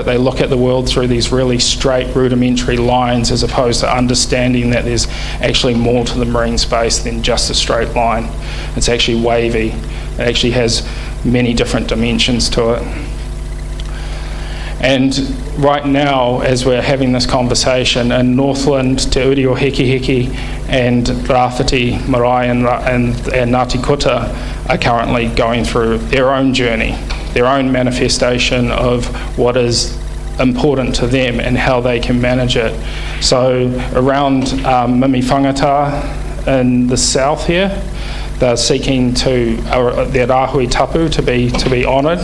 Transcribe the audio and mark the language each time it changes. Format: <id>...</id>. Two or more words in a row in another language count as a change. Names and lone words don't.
<en>They look at the world through these really straight, rudimentary lines, as opposed to understanding that there's actually more to the marine space than just a straight line. It's actually wavy. It actually has many different dimensions to it. And right now, as we're having this conversation, in Northland, Te Uri o Heki Heki and Rāwhiti Marae and Ngāti Kuta are currently going through their own journey, their own manifestation of what is important to them and how they can manage it. So around Mimi Whangata in the south here, they're seeking to their</en> <mi>Rahui Tapu</mi> <en>to be honoured.</en>